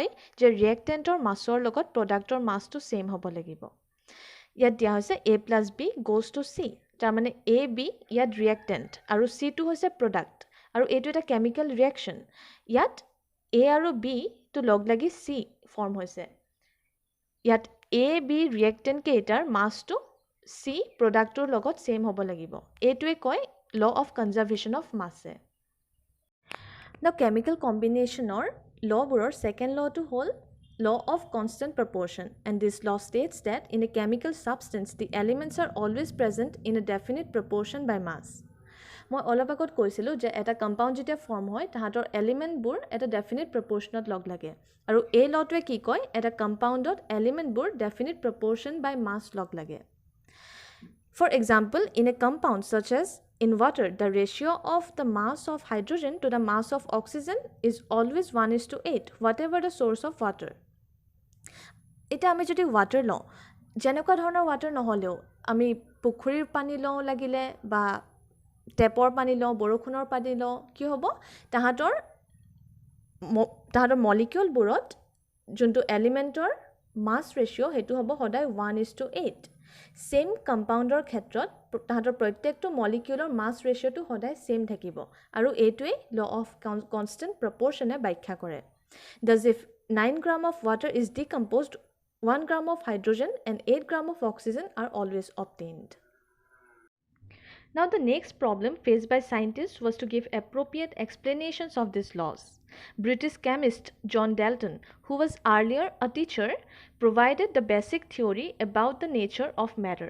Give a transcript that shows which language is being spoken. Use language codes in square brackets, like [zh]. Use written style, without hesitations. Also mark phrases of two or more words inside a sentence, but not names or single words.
[as] যে ৰিয়েক্টেণ্টৰ মাছৰ লগত প্ৰডাক্টৰ মাছটো ছেইম হ'ব লাগিব ইয়াত দিয়া হৈছে [en] A+B goes to C [as] তাৰমানে AB ইয়াত ৰিয়েক্টেণ্ট আৰু Cটো হৈছে প্ৰডাক্ট আৰু এইটো এটা [en] chemical reaction [as] ইয়াত A আৰু B টো লগ লাগি C ফৰ্ম হৈছে ইয়াত AB ৰিয়েক্টেণ্ট কেইটাৰ মাছটো C প্ৰডাক্টৰ লগত ছেইম হ'ব লাগিব এইটোৱে কয় [en] law of conservation of mass Now chemical combinationৰ lawবোৰৰ second lawটো হ'ল law of constant proportion and this law states that in a chemical substance the elements are always present in a definite proportion by mass [as] মই অলপ আগত কৈছিলোঁ যে এটা কম্পাউণ্ড যেতিয়া ফৰ্ম হয় তাহাঁতৰ এলিমেণ্টবোৰ এটা [en] definite proportion [as] লগ লাগে আৰু এই লটোৱে কি কয় এটা কম্পাউণ্ডত এলিমেণ্টবোৰ [en] definite proportion by mass [as] লগ লাগে [en] For example, in a compound such as in water, the ratio of the mass of hydrogen to the mass of oxygen is always 1:8, whatever the source of water. [as] এতিয়া আমি যদি water লওঁ যেনেকুৱা ধৰণৰ water নহ'লেও আমি পুখুৰীৰ পানী লওঁ লাগিলে বা টেপৰ পানী লওঁ বৰষুণৰ পানী লওঁ কি হ'ব তাহাঁতৰ মলিকিউলবোৰত যোনটো এলিমেণ্টৰ [en] mass ratio' [as] সেইটো হ'ব সদায় 1:8 [en] same compound [as] ক্ষেত্ৰত তাহাঁতৰ প্ৰত্যেকটো মলিকিউলৰ [en] mass ratio [as] সদায় সেম থাকিব আৰু এইটোৱে [en] law of constant proportion [as] ব্যাখ্যা কৰে [en] thus if 9 gram of water is decomposed 1 gram of hydrogen and 8 gram of oxygen are always obtained. Now the next problem faced by scientists was to give appropriate explanations of these laws. British chemist John Dalton, who was earlier a teacher, provided the basic theory about the nature of matter.